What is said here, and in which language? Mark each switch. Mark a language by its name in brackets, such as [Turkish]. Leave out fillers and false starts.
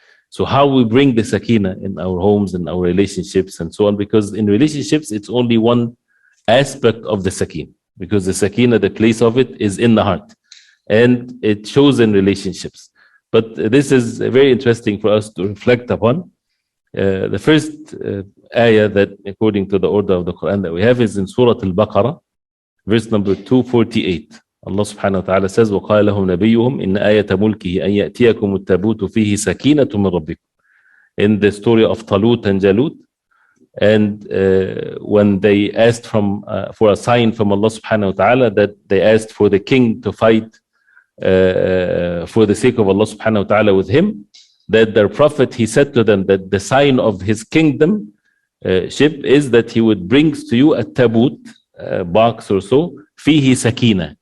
[English] So how we bring the sakina in our homes and our relationships and so on, because in relationships, it's only one aspect of the sakina, because the sakina, the place of it is in the heart, and it shows in relationships. But this is very interesting for us to reflect upon. The first ayah that, according to the order of the Quran that we have, is in Surah Al-Baqarah, verse number 248. [Arabic] Allah subhanahu wa ta'ala says, وَقَالَ لَهُمْ نَبِيُّهُمْ إِنَّ آيَةَ مُلْكِهِ أَنْ يَأْتِيَكُمُ التَّابُوتُ فِيهِ سَكِينَةٌ مِّن رَبِّكُمْ. [English] In the story of Talut and Jalut, and when they asked for a sign from Allah subhanahu wa ta'ala, that they asked for the king to fight for the sake of Allah subhanahu wa ta'ala with him, that their prophet, he said to them that the sign of his kingdom ship is that he would bring to you a tabut, box or so, fihi sakina.